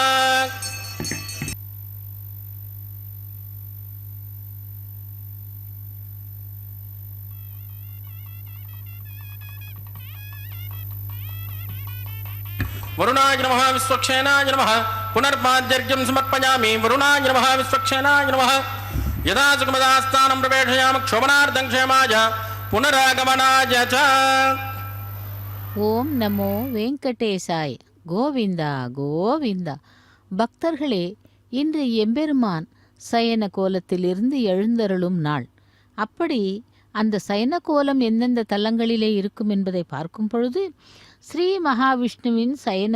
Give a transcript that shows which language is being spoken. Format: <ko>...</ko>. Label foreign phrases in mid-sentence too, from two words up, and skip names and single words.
<sa>वरुणाय नमः विश्वक्षेनाय नमः पुनर्पाद्यर्घ्यं समर्पयामि वरुणाय नमः विश्वक्षेनाय नमः यदा सुखमदास्थानं प्रवेशयामि क्षोभनार्थं क्षेमाय पुनरागमनाय च ओम् नमो वेङ्कटेशाय.</sa> <ta>கோவிந்தா கோவிந்தா. பக்தர்களே, இன்று எம்பெருமான் சயன கோலத்திலிருந்து எழுந்தருளும் நாள். அப்படி அந்த சயன கோலம் எந்தெந்த தலங்களிலே இருக்கும் என்பதை பார்க்கும் பொழுது, ஸ்ரீ மகாவிஷ்ணுவின் சயன</ta>